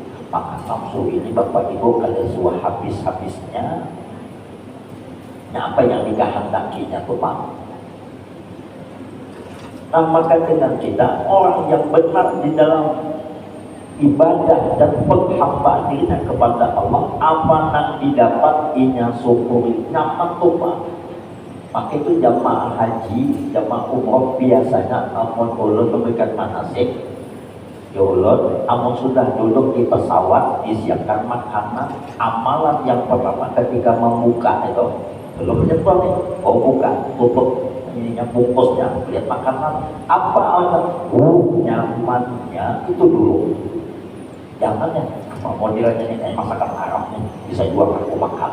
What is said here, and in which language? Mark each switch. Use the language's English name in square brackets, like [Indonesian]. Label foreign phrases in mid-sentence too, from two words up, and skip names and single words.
[Banjar] Maka nafsu ini Bapak Ibu kada suah habis-habisnya. [Indonesian] Apa yang dikehendakinya tuh Pak? Nah, maka dengan kita orang yang benar di dalam ibadah dan penghambaan dirinya kepada Allah, [Banjar] apa yang didapat inya syukuri. Nyaman tuh Pak. Maka itu jamaah haji, jamaah umroh biasanya amun ulun memberikan manasik. Ulun, amun sudah duduk di pesawat disiapkan makanan, [Indonesian] amalan yang pertama ketika membuka itu belum menyentuh nih, buka, tutup ininya bungkusnya, lihat makanan apa nyamannya itu dulu. Jangan ya modelnya ini masakan Arabnya bisa jual aku makan.